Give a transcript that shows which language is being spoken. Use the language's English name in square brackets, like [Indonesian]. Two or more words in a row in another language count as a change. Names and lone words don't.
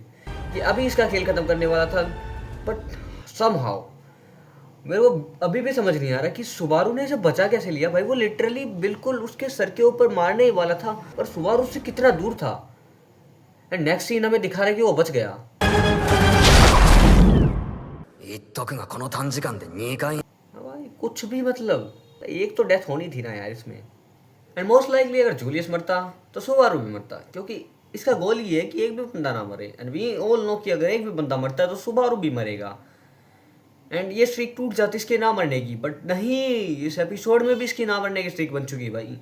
[Hindi] ये अभी इसका खेल खत्म करने वाला था। [English] but somehow [Hindi] मेरे को अभी भी समझ नहीं आ रहा कि सुबारू ने इसे बचा कैसे लिया भाई। वो लिटरली बिल्कुल उसके सर के ऊपर मारने ही वाला था पर सुबारू उससे कितना दूर था। [English] and next scene [Hindi] हमें दिखा रहा है कि वो बच गया। [Japanese] 言っとくがこの短時間で2回 [Hindi] भाई कुछ भी मतलब एक तो डेथ होनी थी ना यार इसमें। [English] and most likely [Hindi] अगर जूलियस मरता तो सुबारू भी मरता क्योंकि इसका गोल ये है कि एक भी बंदा ना मरे। [English] and we all know [Hindi] कि अगर एक भी बंदा मरता है तो सुबारू भी मरेगा। एंड ये स्ट्रीक टूट जाती इसके ना मरने की, बट नहीं, इस एपिसोड में भी इसकी ना मरने की स्ट्रीक बन चुकी है भाई।